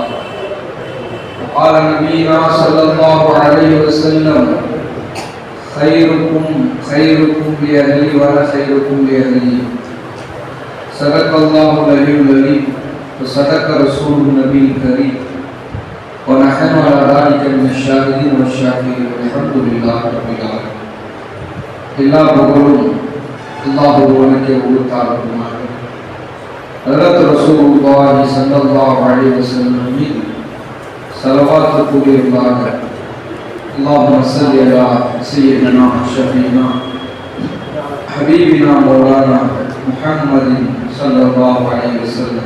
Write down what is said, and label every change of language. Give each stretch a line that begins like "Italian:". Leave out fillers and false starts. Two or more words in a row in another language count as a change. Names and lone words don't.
Arabic: وقال نبينا صلى الله عليه وسلم خيركم لأهلي وأنا خيركم لأهلي. صدق الله العلي العظيم وصدق رسول النبي الكريم ونحن على ذلك من الشاهدين والشاكرين والحمد لله رب العالمين.
Tamil: எல்லா புகழும் அல்லாஹ் ஒருவனுக்கே உரித்தாகட்டும். ஹஜ்ரத் ரசூலுல்லாஹி
Arabic: صلى الله عليه وسلم
Tamil: மீது ஸலவாத் கூறியதாக
Arabic: اللهم صل على سيدنا شفيعنا حبيبنا مولانا محمد صلى الله عليه وسلم.